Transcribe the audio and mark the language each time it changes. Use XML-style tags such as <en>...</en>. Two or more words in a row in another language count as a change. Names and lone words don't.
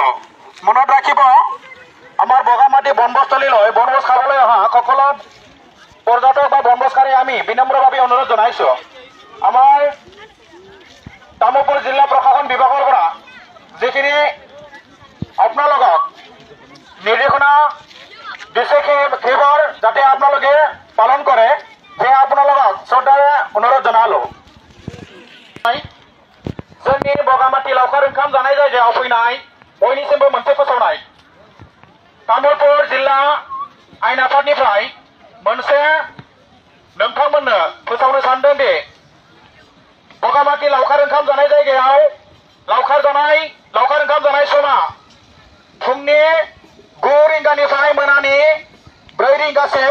<as>মনত ৰাখিব আমাৰ বগামাটি বনবস্থলীলৈ বনভোজ খাবলৈ অহা সকলো পৰ্যটক বা বনভোজকাৰী আমি বিনম্ৰভাৱে অনুৰোধ জনাইছোঁ আমাৰ তামোলপুৰ জিলা প্ৰশাসন বিভাগৰ পৰা যিখিনি আপোনালোকক নিৰ্দেশনা দিছে সেইবোৰ যাতে আপোনালোকে পালন কৰে সেয়ে আপোনালোকক শ্ৰদ্ধাৰে অনুৰোধ জনালোঁ।</as> <brx>जोंनि बगामाटी लावखार ओंखाम जानाय जायगायाव फैनाय बयनिसिमबो मोनसे फोसावनाय तामुलपुर जिल्ला आयेन आफादनिफ्राय मोनसे नोंथांमोननो फोसावनो सानदों दि बगामाटी लावखार ओंखाम जानाय जायगायाव लावखार ओंखाम जानाय समा फुंनि 9 रिंगानिफ्राय मोनानि 4 रिंगासिम।</brx>